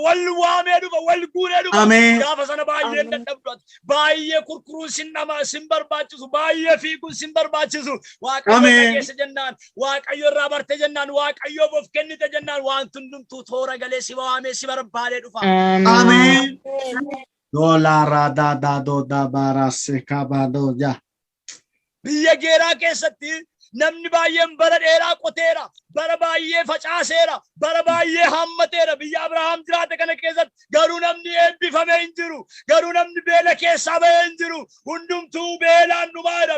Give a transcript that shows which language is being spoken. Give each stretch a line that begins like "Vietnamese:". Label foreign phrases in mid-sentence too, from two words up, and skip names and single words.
Oromo: Wal waamee dhufa. Wal guuree dhufa. Gaafa sana baay'ee dadhabdooti. Baay'ee kurkuruun sin barbaachisu. Baay'ee fiiguun sin barbaachisu. Waaqayyo dhageesse jennaan. Waaqayyo irraa barte jennaan. Waaqayyoof of kennite jennaan. Waan hundumtuu toora galee si waamee si barbaadee dhufa. Amen. Dolara da da do da barase kabado ja. Biyya geeraa keessatti namni baay'een bara dheeraa qoteera. Bara baay'ee facaaseera. Bara baay'ee hammateera. Biyya Abrahaam jiraate kana keessatti garuu namni eebbifamee hin jiru. Garuu namni beela keessaa bahee hin jiru. Hundumtuu beelaan dhumaadha.